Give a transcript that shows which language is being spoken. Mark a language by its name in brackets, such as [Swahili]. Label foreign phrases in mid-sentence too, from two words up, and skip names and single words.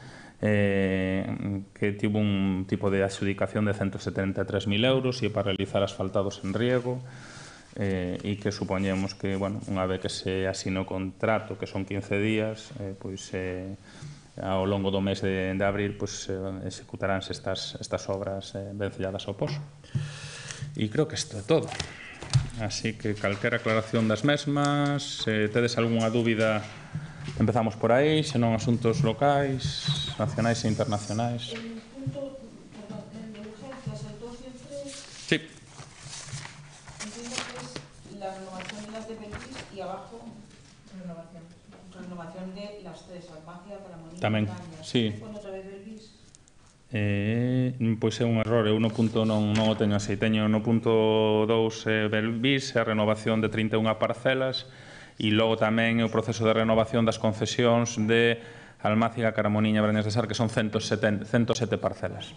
[Galician] que tivo un tipo de adxudicación de 173.000 euros e para realizar asfaltados en riego, e que supoñemos que, unha vez que se asina o contrato, que son 15 días, ao longo do mes de abril executaránse estas obras vencelladas ao poso. E creo que isto é todo. Así que calquera aclaración das mesmas, se tedes algunha dúbida, empezamos por aí, senón asuntos locais, nacionais e internacionais. [Spanish] El punto, perdón, el de urgencias, el 2 y el 3. Sí. Entiendo que es la renovación de las de Belvís y abajo renovación de las 3, Almáciga, Caramoniña, [Galician] tamén, sí. Pon outra vez Belvís. Pois é un error, eu no punto non o teño así. Teño no punto 2 Belvís, a renovación de 31 parcelas, e logo tamén o proceso de renovación das concesións de Almáciga, Caramoniña e Brañas de Sar, que son 107 parcelas.